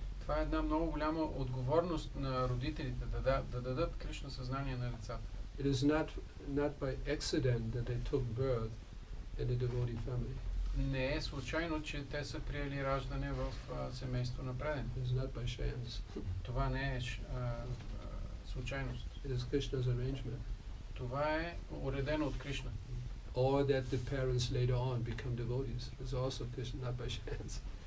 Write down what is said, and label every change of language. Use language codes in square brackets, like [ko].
[bg] Това е една много голяма отговорност на родителите да дадат Кришна съзнание на децата. [en] It is not by accident that they took birth in a devotee family. [bg] Не е случайно, че те са приели раждане в семейство на преден. [en] It is not by chance. [bg] Това не е случайност. [en] It is Krishna's arrangement. [bg] Това е уредено от Кришна. [en] Or that the parents later on become devotees. It's also Krishna, not by chance.